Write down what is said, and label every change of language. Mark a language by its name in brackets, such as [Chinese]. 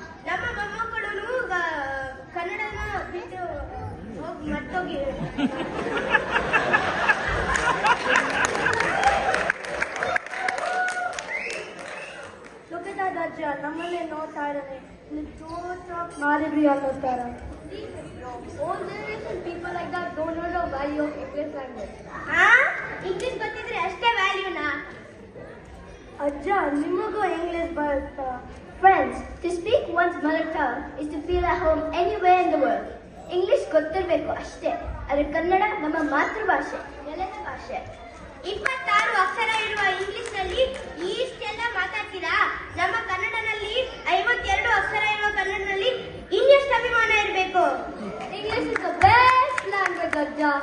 [Kannada] ನಮ್ಮ ಮೊಮ್ಮಕ್ಕಳು ಕನ್ನಡನ ಬಿಟ್ಟು ಮರ್ತೋಗಿ [English] Look at that [Kannada] ಅಜ್ಜ ನಮ್ಮನ್ನೇ ನೋಡ್ತಾ ಇದ್ದಾನೆ. ಮಾಡಿದ್ರಿ ಅನ್ನೋಸ್ತಾರ. [English] Old generation people like that don't know the value of English language. [Kannada] English ಗೊತ್ತಿದ್ರೆ ಅಷ್ಟೇ ವ್ಯಾಲ್ಯೂನಾ? ಅಜ್ಜ ನಿಮಗೂ ಇಂಗ್ಲಿಷ್ ಬರುತ್ತಾ? [English] Friends, to speak one's mother tongue is to feel at home anywhere in the world. [Kannada] English ಗೊತ್ತಿರಬೇಕು ಅಷ್ಟೇ. ಆದರೆ ಕನ್ನಡ ನಮ್ಮ ಮಾತೃಭಾಷೆ, ನೆಲದ ಭಾಷೆ. 26 ಅಕ್ಷರ ಇರುವ ಇಂಗ್ಲಿಷ್ನಲ್ಲಿ ಇಷ್ಟೆಲ್ಲ ಮಾತಾಡ್ತೀರಾ? ನಮ್ಮ ಕನ್ನಡನಲ್ಲಿ 52 ಅಕ್ಷರ ಇರುವ ಕನ್ನಡದಲ್ಲಿ ಇನ್ನೆಷ್ಟು ಅಭಿಮಾನ ಇರಬೇಕು? [English] English is the best language, ಅಜ್ಜ.